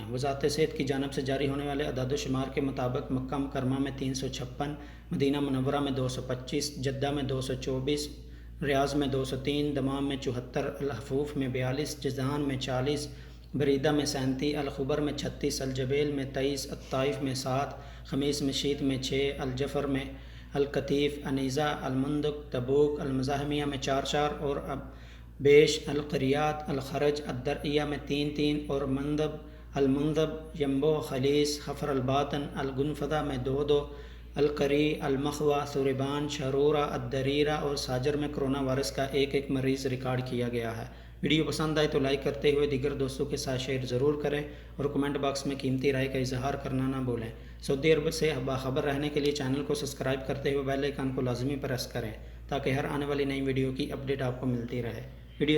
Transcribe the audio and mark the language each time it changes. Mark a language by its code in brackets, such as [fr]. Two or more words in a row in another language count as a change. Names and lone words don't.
[hi] वज़ारत सेहत की जानिब से जारी होने वाले अदाद-ओ-शुमार के मुताबिक मक्का मुकर्रमा में 356, मदीना मुनव्वरा में 225, जद्दा में 224, रियाज़ में 203, दमाम में 74, अल-हफूफ में 42, जिज़ान में 40, बरीदा में 37, अल-खुबर में 36, अल-जबेल में 23, अत-ताइफ में 7, खमीस मशीत में 6, अल-जफ़र में, अल-कतीफ़, अनीज़ा, अल-मुंदक, तबूक, अल-मज़ाहमिया में 4-4 और अब बेश, अल-क़रियात, अल-खरज, अद-दरइया में 3-3 और मंदब, अल-मुंदब, यम्बो, खलीस, खफ़र अल-बातन, अल-गुनफ़दा में 2-2, अल-करी, अल-मखवा, सुरेबान, शरूरा, अद-दरीरा और साजर में [en] corona virus [hi] का एक मरीज़ रिकॉर्ड किया गया है। वीडियो पसंद आए तो लाइक करते हुए दीगर दोस्तों के साथ शेयर ज़रूर करें और [en] comment box [hi] में कीमती राय का इजहार करना ना भूलें। सऊदी अरब से बाखबर रहने के लिए चैनल को सब्सक्राइब करते हुए [en] bell icon [hi] को लाजमी प्रेस करें ताकि हर आने वाली नई वीडियो की अपडेट आपको मिलती रहे।